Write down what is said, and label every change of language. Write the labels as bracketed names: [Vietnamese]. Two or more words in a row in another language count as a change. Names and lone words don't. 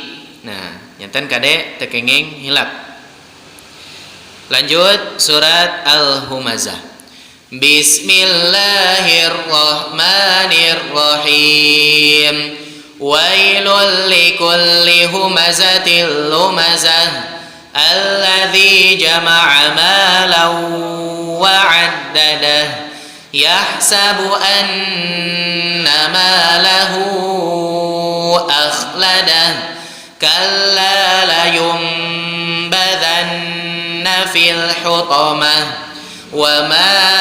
[Sundanese] Nah, nyanten kade teu kenging hilap. Lanjut surat Al-Humazah. [Arabic] بسم الله الرحمن الرحيم. ويل لكل همزة لمزة الذي جمع مالا وعدده يحسب أن ماله أخلده كلا لينبذن في الحطمة وما